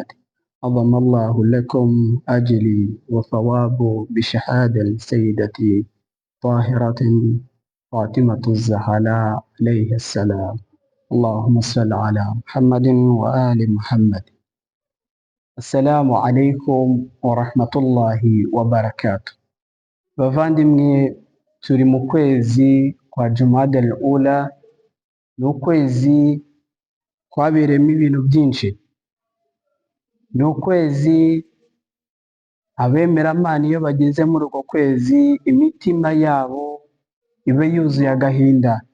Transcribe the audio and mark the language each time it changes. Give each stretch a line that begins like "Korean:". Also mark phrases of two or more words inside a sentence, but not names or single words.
Arabic: عظم الله لكم أجلي وثواب بشهادة سيدتي طاهرة فاطمة الزهراء عليه السلام. اللهم صل على محمد وآل محمد. السلام عليكم ورحمة الله وبركاته.
Kinyarwanda: bavandimwe, turi mu kwezi kwa Jumada al-Ula, ni ukwezi kwabereyemo ibintu byinshi, ni ukwezi abemeramana iyo bageze muri uko kwezi imitima yabo iba yuzuye agahinda,